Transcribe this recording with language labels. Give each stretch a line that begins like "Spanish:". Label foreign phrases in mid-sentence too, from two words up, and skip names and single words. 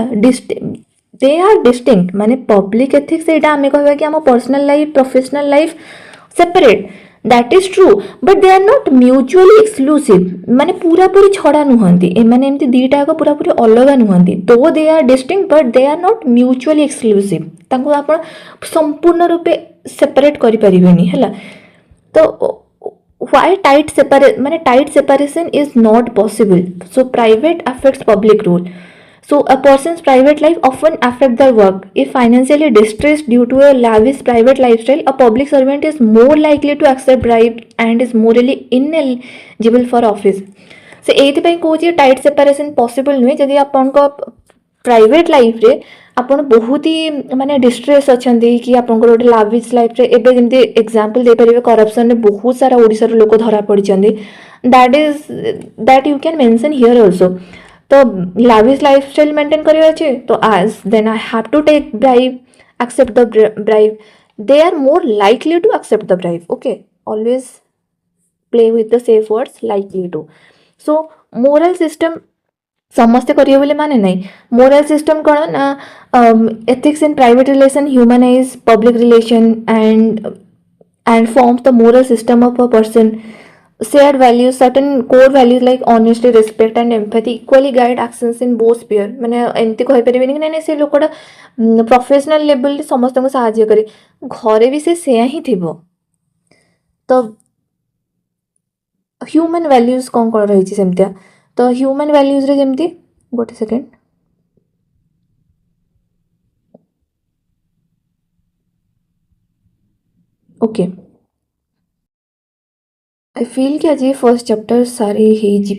English: they are distinct ମାନେ public ethics
Odia: ଏଇଟା ଆମେ କହିବା କି ଆମ
English: personal life professional life separate, that is true, but they are not mutually exclusive
Odia: ମାନେ ପୁରାପୁରି ଛଡ଼ା ନୁହନ୍ତି। ଏମାନେ ଏମିତି ଦୁଇଟା ଯାକ ପୁରାପୁରି ଅଲଗା ନୁହନ୍ତି।
English: though they are distinct but they are not mutually exclusive.
Odia: ତାଙ୍କୁ ଆପଣ ସମ୍ପୂର୍ଣ୍ଣ ରୂପେ ସେପାରେଟ୍ କରିପାରିବେନି ହେଲା।
English: ତ why tight separation is not possible? So private affects public rule. So a person's private life often affects their work. If financially distressed due to a lavish private lifestyle, a public servant is more likely to accept bribes and is morally ineligible for office.
Odia: So ଏଇଥିପାଇଁ କହୁଛି
English: tight separation possible
Odia: ନୁହେଁ। ଯଦି ଆପଣଙ୍କ
English: private lifeରେ
Odia: ଆପଣ ବହୁତ ହି ମାନେ ଡିଷ୍ଟ୍ରେସ୍ ଅଛନ୍ତି କି ଆପଣଙ୍କର ଗୋଟେ
English: lavish lifeରେ,
Odia: ଏବେ ଯେମିତି ଏକ୍ଜାମ୍ପଲ୍ ଦେଇପାରିବେ କରପ୍ସନ୍ରେ ବହୁତ ସାରା ଓଡ଼ିଶାର ଲୋକ ଧରା ପଡ଼ିଛନ୍ତି,
English: that you can mention here also. ତ lavish lifestyle maintain
Odia: କରିବାର ଅଛି ତ
English: then I have to take bribe, accept the bribe. They are more likely to accept the bribe. Okay, always play with the safe words, likely to. So moral system
Odia: ସମସ୍ତେ କରିବେ ବୋଲି ମାନେ ନାହିଁ।
English: moral system
Odia: କ'ଣ ନା
English: ethics in private relation humanize public relation and forms the moral system of a person. Shared values, certain core values like honesty, respect and empathy equally guide actions in both sphere।
Odia: ମାନେ ଏମିତି କହିପାରିବେନି କି ନାଇଁ ସେ ଲୋକଟା
English: professional levelରେ
Odia: ସମସ୍ତଙ୍କୁ ସାହାଯ୍ୟ କରେ, ଘରେ ବି ସେ ସେୟା ହିଁ ଥିବ। ତ
English: human values
Odia: କ'ଣ କ'ଣ ରହିଛି ସେମିତିଆ। ତ
English: human valuesରେ
Odia: ଯେମିତି ଗୋଟେ
English: second okay, I feel
Odia: କି ଆଜି
English: first chapter
Odia: ସାରି ହେଇଯିବ।